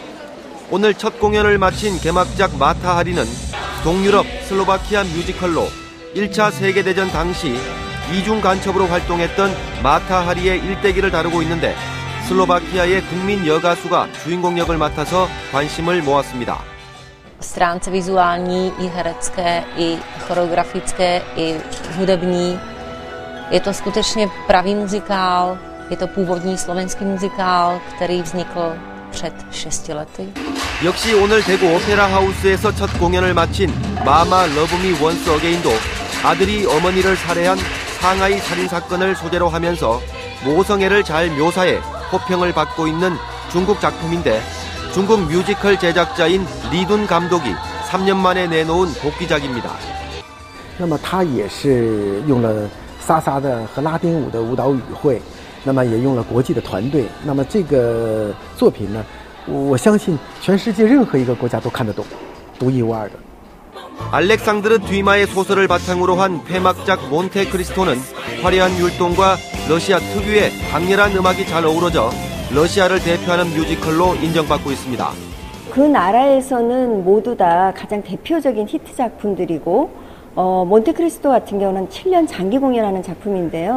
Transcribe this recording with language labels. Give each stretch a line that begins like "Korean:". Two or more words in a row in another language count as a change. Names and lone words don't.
Korean: 오늘 첫 공연을 마친 개막작 마타하리는 동유럽 슬로바키아 뮤지컬로 1차 세계대전 당시 이중 간첩으로 활동했던 마타하리의 일대기를 다루고 있는데 슬로바키아의 국민 여가수가 주인공 역을 맡아서 관심을 모았습니다.
Czech: stránce vizuální, i herecké, i choreografické, i hudební. Je to skutečně pravý muzikál, je to původní slovenský muzikál, který vznikl před 6 lety.
Korean: 역시 오늘 대구 오페라 하우스에서 첫 공연을 마친 마마 러브미 원스 어게인도 아들이 어머니를 살해한 상하이 살인 사건을 소재로 하면서 모성애를 잘 묘사해 호평을 받고 있는 중국 작품인데 중국 뮤지컬 제작자인 리둔 감독이 3년 만에 내놓은 복귀작입니다.
Chinese: 那么他也是用了萨萨的和拉丁舞的舞蹈语汇，那么也用了国际的团队。那么这个作品呢，我相信全世界任何一个国家都看得懂，独一无二的。
Korean: 알렉산드르 뒤마의 소설을 바탕으로 한 폐막작 몬테크리스토는 화려한 율동과 러시아 특유의 강렬한 음악이 잘 어우러져 러시아를 대표하는 뮤지컬로 인정받고 있습니다. 그 나라에서는 모두 다 가장 대표적인 히트 작품들이고 몬테크리스토 같은 경우는 7년 장기 공연하는 작품인데요.